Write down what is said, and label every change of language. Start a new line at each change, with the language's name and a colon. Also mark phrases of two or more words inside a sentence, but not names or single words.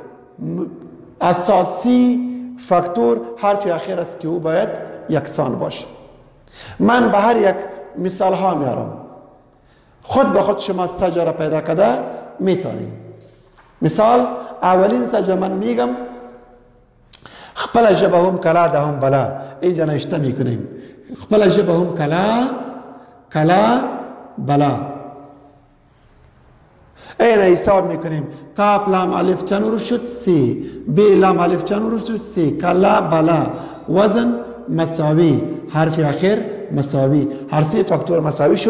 Persian: اساسی فاکتور حرف آخر است که او باید یکسان باشه من به هر یک مثال ها میارم خود به خود شما سجا را پیدا کرده میتونید مثال اولین سجا من میگم
Pashto: خپل ژبه هم کلا ده هم بلا
Persian: اینجا نوشته میکنیم
Pashto: خپل ژبه هم کلا بلا
Persian: اینه حساب میکنیم. کاف لام الف چند حروف شد؟ 3. ب لام الف چند حروف شد؟ 3. کلا بلا. وزن مساوی. حرف آخر مساوی. هر 3 فاکتور مساوی شد.